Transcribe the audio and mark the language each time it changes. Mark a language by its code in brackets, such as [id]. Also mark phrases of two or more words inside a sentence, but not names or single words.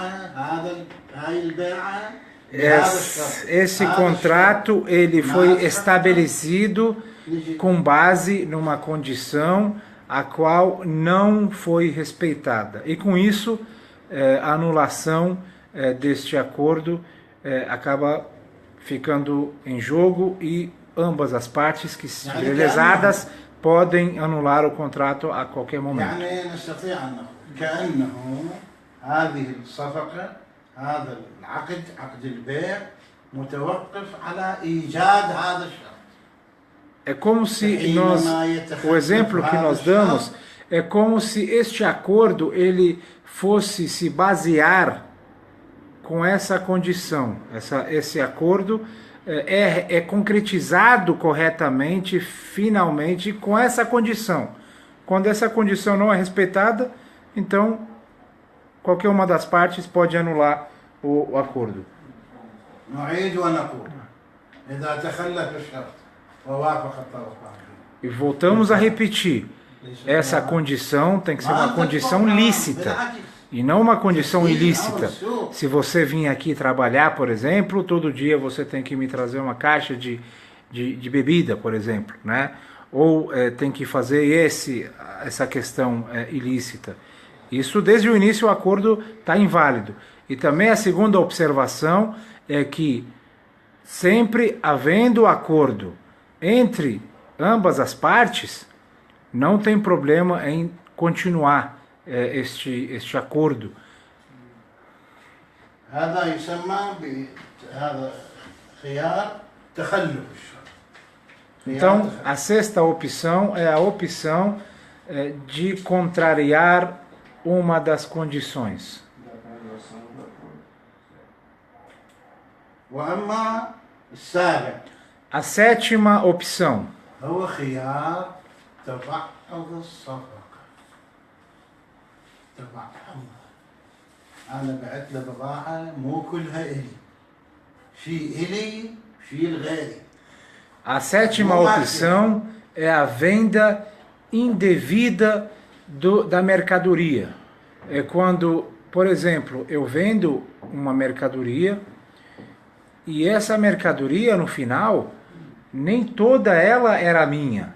[pt] Esse contrato ele foi estabelecido com base numa condição a qual não foi respeitada. E com isso, a anulação deste acordo acaba ficando em jogo e ambas as partes que estiverem lesadas podem anular o contrato a qualquer momento. [ar] يعني نستطيع أن نقول كأنه هذه الصفقة هذا العقد عقد البيع متوقف على إيجاد هذا الشرط. [pt] É como se o exemplo que nós damos é como se este acordo ele fosse se basear com essa condição. Esse acordo é concretizado corretamente, finalmente, com essa condição. Quando essa condição não é respeitada, então qualquer uma das partes pode anular o acordo. [ar] نعيد ونقول إذا تخلف الشرط ووافق الطرفان. [pt] E voltamos a repetir, essa condição tem que ser uma condição lícita e não uma condição ilícita. Se você vir aqui trabalhar, por exemplo, todo dia você tem que me trazer uma caixa de bebida, por exemplo, né? Ou tem que fazer essa questão ilícita. Isso desde o início o acordo está inválido. E também a segunda observação é que sempre havendo acordo entre ambas as partes, não tem problema em continuar este acordo. [ar] هذا يسمى بهذا خيار تخلف الشرط. [pt] Então, a sexta opção é a opção de contrariar uma das condições. [ar] وأما السابع [pt] A sétima opção [ar] هو خيار تبعض الصفقة. تبعضها. أنا بعت له بضاعة مو كلها إلي. شيء إلي شيء لغيري. [pt] A sétima opção é a venda indevida da mercadoria. É quando, por exemplo, eu vendo uma mercadoria e essa mercadoria no final, nem toda ela era minha.